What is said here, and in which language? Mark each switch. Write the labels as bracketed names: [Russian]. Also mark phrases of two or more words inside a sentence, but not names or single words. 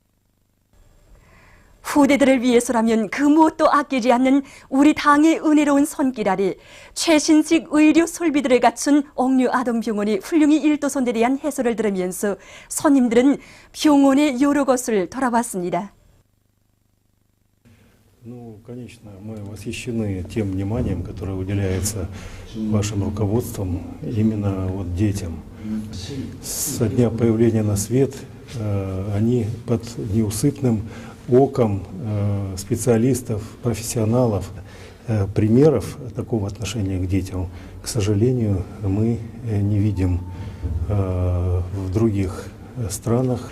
[Korean] 후대들을 위해서라면 그 무엇도 아끼지 않는 우리 당의 은혜로운 손길 아래 최신식 의료 설비들을 갖춘 옥류 아동병원이 훌륭히 일도선들에 대한 해설을 들으면서 손님들은 병원의 여러 것을 돌아봤습니다. [Russian] Конечно, мы восхищены тем вниманием, которое уделяется вашим руководством именно вот детям. Со дня появления на свет они под неусыпным оком специалистов, профессионалов, примеров такого отношения к детям, к сожалению, мы не видим в других странах.